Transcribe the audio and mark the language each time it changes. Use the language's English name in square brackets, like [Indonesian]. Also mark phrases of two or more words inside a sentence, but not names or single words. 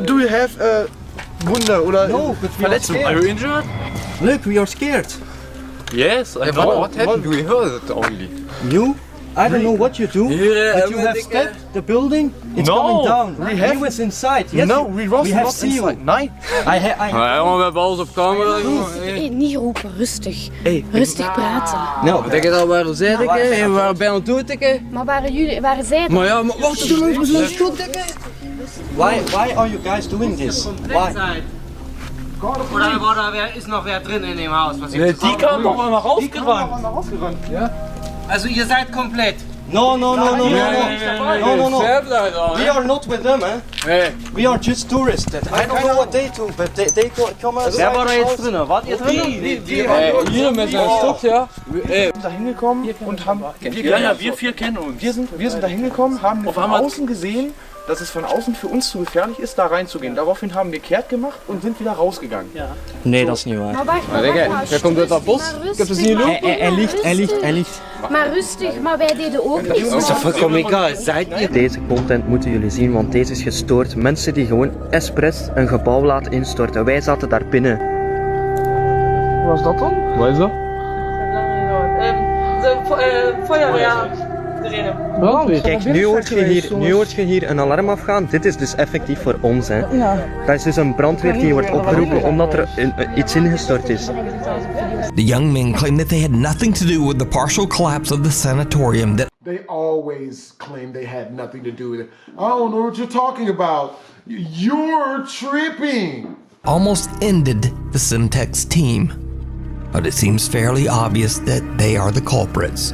[English] Do you have [German] Wunde oder [English] No, but we are scared. Are you injured? Look, we are scared. Yes. What happened? We heard it only. You? I don't know what you do, but you have stepped the building. It's coming down. We was inside. Yes, no, we was have not seen you. inside. [Dutch] Nee. we hebben alles op camera. Hey, niet roepen, rustig. Rustig praten. Nou, Denk je dat waren zij, dikke? We waren bijna dood, dikke. Maar waren zij het? Maar ja, maar wacht, doe nog zo'n schuld, dikke. [English] Why are you guys doing this? Why? [German] Oder ist noch wer drin in dem Haus? Die kamen doch mal rausgerannt. Ja? Also ihr seid komplett. [English] No. We are not with them, eh? [Dutch] Nee. [English] We are just tourists. I don't know what they do, but they come outside. [German] Wer war da jetzt drin? Wart ihr drin? Hier mit seinem Stock, ja. Wir sind da hingekommen und haben... wir 4 kennen uns. Wir sind da hingekommen, haben von außen gesehen, dass es von außen für uns zu gefährlich ist, da reinzugehen. Daraufhin haben wir kehrt gemacht und sind wieder rausgegangen. Ja. [Dutch] Nee, dat is niet waar. Maar wacht. Wer komt uit dat bos? Ik heb het niet gelopen. Hij ligt. Maar rustig, maar wij deden ook niks. Dat is toch volkomen egal. [German] Seid ihr? [Dutch] Deze content moeten jullie zien, want deze is gestoord. Mensen die gewoon expres een gebouw laten instorten. Wij zaten daar binnen. Wat is dat dan? Wat is dat? [German] Feuerwehr. [Dutch] Kijk, nu hoort je hier een alarm afgaan. Dit is dus effectief voor ons. Hè. Dat is dus een brandweer die wordt opgeroepen omdat er iets ingestort is. [English] The young men claim that they had nothing to do with the partial collapse of the sanatorium. They always claim they had nothing to do with it. I don't know what you're talking about. You're tripping. Almost ended the Simtex team. But it seems fairly obvious that they are the culprits.